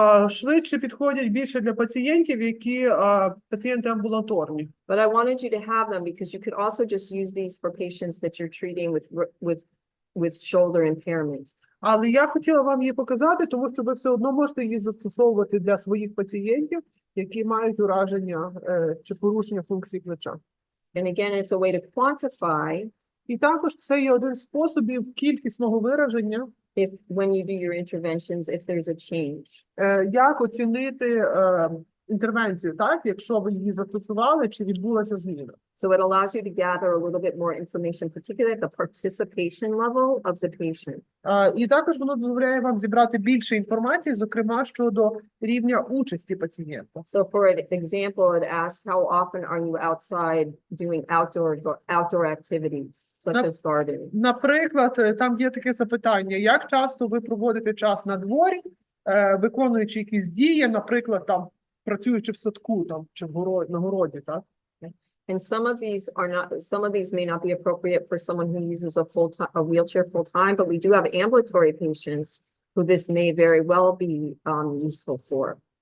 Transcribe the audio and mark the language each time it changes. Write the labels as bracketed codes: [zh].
[uk] Швидше підходять більше для пацієнтів, які пацієнти амбулаторні. [en] But I wanted you to have them because you could also just use these for patients that you're treating with shoulder impairment. [uk] Але я хотіла вам її показати, тому що ви все одно можете її застосовувати для своїх пацієнтів, які мають ураження чи порушення функції плеча. [en] And again, it's a way to quantify [uk] І також це є один з способів кількісного вираження, [en] when you do your interventions, if there's a change. [uk] як оцінити інтервенцію, так, якщо ви її застосували, чи відбулася зміна. [en] So it allows you to gather a little bit more information, particularly at the participation level of the patient. [uk] І також воно дозволяє вам зібрати більше інформації, зокрема, щодо рівня участі пацієнта. [en] So for example, it asks how often are you outside doing outdoor activities, such as gardening? [uk] Наприклад, там є таке запитання, як часто ви проводите час на дворі, виконуючи якісь дії, наприклад, там, працюючи в садку, там, чи на городі, так? [en] And some of these may not be appropriate for someone who uses a wheelchair full time, but we do have ambulatory patients who this may very well be useful for.